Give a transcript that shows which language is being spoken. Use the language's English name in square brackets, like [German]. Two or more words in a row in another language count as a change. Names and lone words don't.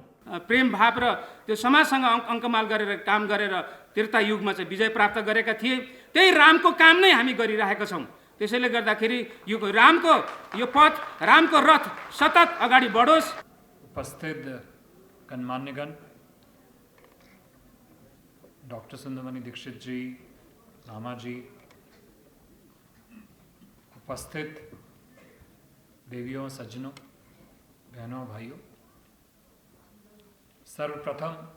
[Nepali] प्रेम भाव र त्यो समाजसँग अङ्कमाल गरेर काम गरेर त्रेता युगमा चाहिँ विजय प्राप्त गरेका थिए। त्यही रामको काम नै हामी गरिरहेका छौँ। त्यसैले गर्दाखेरि यो रामको यो पथ, रामको रथ सतत अगाडि बढोस्। उपस्थित गणमान्यगण, [Hindi] डॉक्टर सुंदरमणि दीक्षित जी, मामा जी, उपस्थित देवियों, सज्जनों, बहनों, भाइयों, सर्वप्रथम